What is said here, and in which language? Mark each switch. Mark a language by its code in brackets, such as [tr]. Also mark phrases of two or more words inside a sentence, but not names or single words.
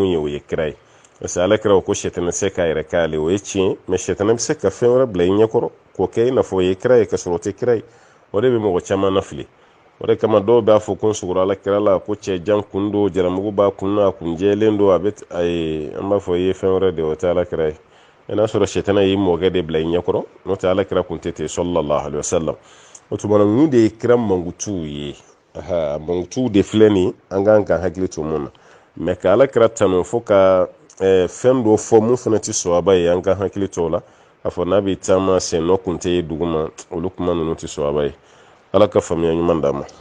[bm] ye o ye kira ye [fr] parce que [bm] ala kira ko sɛtana se k'a yɛrɛ k'ale o ye tiɲɛ mais sɛtana bɛ se ka fɛn wɛrɛ bila i ɲɛkɔrɔ k'o kɛ i n'a fɔ o ye kira ye ka sɔrɔ o tɛ kira ye o de bɛ mɔgɔ caman nafili o de kama dɔw b'a fɔ ko n sugura ala kira la ko cɛ jan kun don jaramugu b'a kun na a kun jɛlen don a bɛ an b'a fɔ i ye fɛn wɛrɛ de o tɛ ala kira ye n'a sɔrɔ sɛtana y'i mɔkɛ de bila i ɲɛkɔrɔ n'o tɛ ala kira kun tɛ ten [ar] صلى الله عليه وسلم [bm] o tuma ninnu de ye kira mankutuw ye mankutuw de filɛ nin an kan ka hakili to mun na mais ka ala kira tanu fo ka fɛn dɔ fɔ mun fana tɛ sɔrɔba ye an ka hakili to o la a fɔ n'a bɛ taama sen nɔ kun tɛ ye duguma olu kuma ninnu tɛ sɔrɔba ye ala ka faamuya ɲuman d'a ma